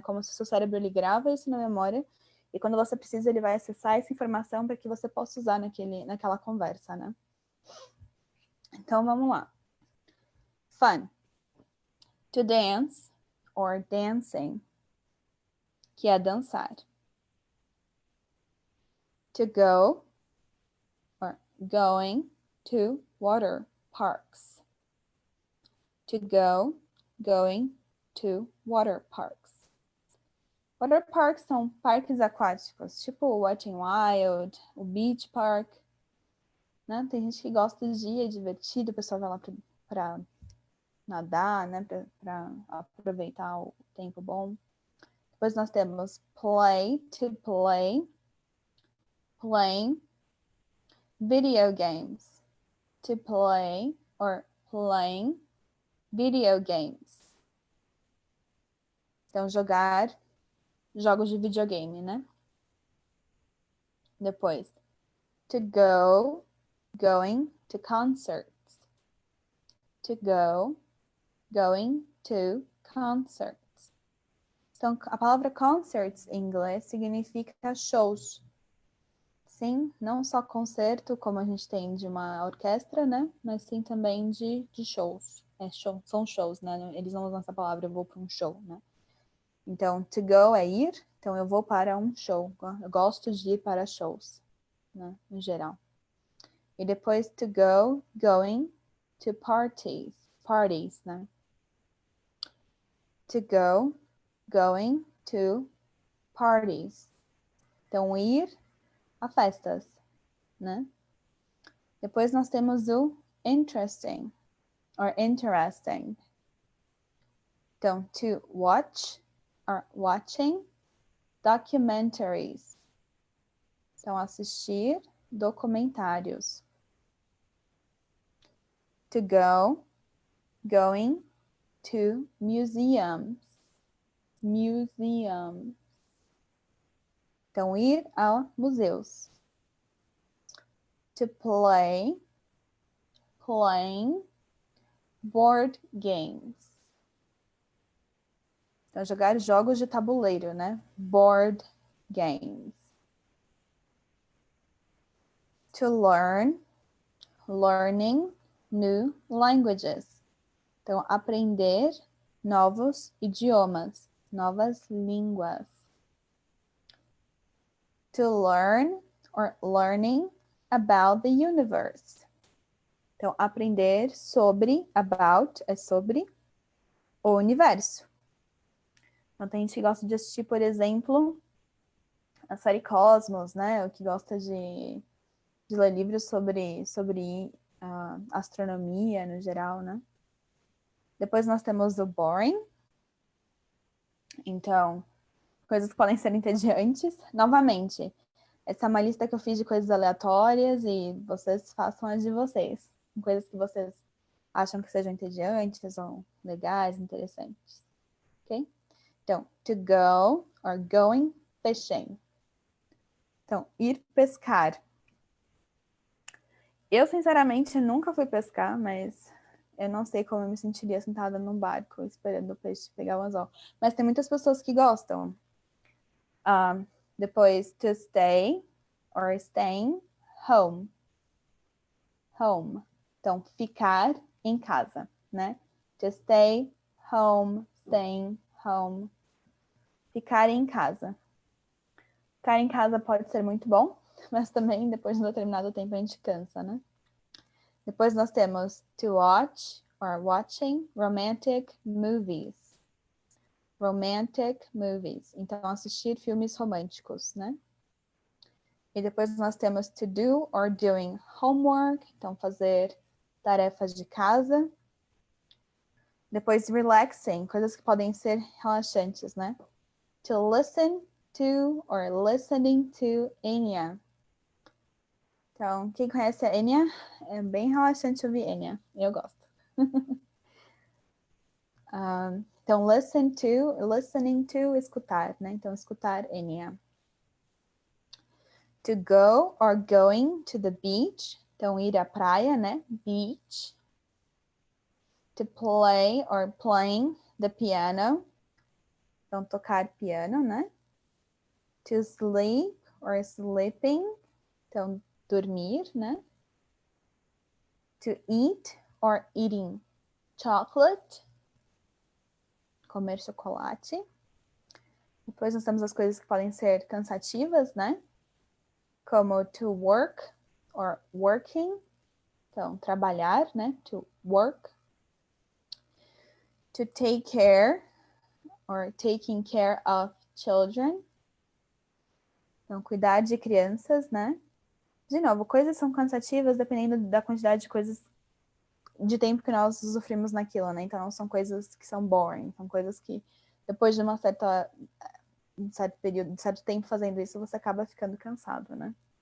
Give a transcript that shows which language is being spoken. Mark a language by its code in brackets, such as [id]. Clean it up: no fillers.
[pt] Como se o seu cérebro ele grava isso na memória, e quando você precisa, ele vai acessar essa informação para que você possa usar naquela conversa, né? Então, vamos lá. Fun. [en] To dance, or dancing, [pt] que é dançar. [en] To go, or going to water parks. To go, going to water parks. [pt] Water parks são parques aquáticos, tipo o Wet n Wild, o Beach Park, né? Tem gente que gosta de ir, é divertido, o pessoal vai lá para nadar, né? Para aproveitar o tempo bom. Depois nós temos [en] play, to play, playing, video games, to play, or playing video games. [pt] Então, jogar jogos de videogame, né? [en] Depois, to go, going to concerts. To go, going to concerts. [pt] Então, a palavra concerts em inglês significa shows. Sim, não só concerto, como a gente tem de uma orquestra, né? Mas sim também de shows. São shows, né? Eles não usam essa palavra, eu vou para um show, né? Então, to go é ir, então eu vou para um show. Eu gosto de ir para shows, né? No geral. E depois [en] to go, going to parties. Parties, né? To go, going to parties. [pt] Então, ir a festas, né? Depois nós temos o interesting, [en] or interesting. Então, to watch, or watching documentaries. [pt] Então, assistir documentários. [en] To go, going to museums. [pt] Museum. Então, ir a museus. [en] To play, playing board games. [pt] Então, jogar jogos de tabuleiro, né? [en] Board games. To learn, learning new languages. [pt] Então, aprender novos idiomas, novas línguas. [en] To learn, or learning about the universe. [pt] Então, aprender sobre, about, é sobre o universo. Então, tem gente que gosta de assistir, por exemplo, a série Cosmos, né? Ou que gosta de ler livros sobre astronomia no geral, né? Depois nós temos o boring. Então, coisas que podem ser entediantes. Novamente, essa é uma lista que eu fiz de coisas aleatórias e vocês façam as de vocês. Coisas que vocês acham que sejam entediantes ou legais, interessantes. Ok? [en] Então, to go or going fishing. [pt] Então, ir pescar. Eu, sinceramente, nunca fui pescar, mas eu não sei como eu me sentiria sentada num barco esperando o peixe pegar o anzol. Mas tem muitas pessoas que gostam. [en] Depois, to stay or staying home. Home. [pt] Então, ficar em casa, né? [en] To stay home, staying home. [pt] Ficar em casa. Ficar em casa pode ser muito bom, mas também depois de um determinado tempo a gente cansa, né? Depois nós temos [en] to watch or watching romantic movies. Romantic movies. [pt] Então, assistir filmes românticos, né? E depois nós temos [en] to do or doing homework. [pt] Então, fazer tarefas de casa. Depois, relaxing, coisas que podem ser relaxantes, né? [en] To listen to or listening to Enya. [pt] Então, quem conhece a Enya, é bem relaxante ouvir Enya. Eu gosto. Então, listening to, escutar, né? Então, escutar Enya. [en] To go or going to the beach. [pt] Então, ir à praia, né? [en] Beach. To play or playing the piano. [pt] Então, tocar piano, né? [en] To sleep or sleeping. [pt] Então, dormir, né? [en] To eat or eating chocolate. [pt] Comer chocolate. Depois nós temos as coisas que podem ser cansativas, né? [en] Como to work or working. [pt] Então, trabalhar, né? [en] To work. To take care or taking care of children. [pt] Então, cuidar de crianças, né? De novo, coisas são cansativas dependendo da quantidade de coisas, de tempo que nós sofrimos naquilo, né? Então, não são coisas que são boring, são coisas que depois de um certo período, de certo tempo fazendo isso, você acaba ficando cansado, né?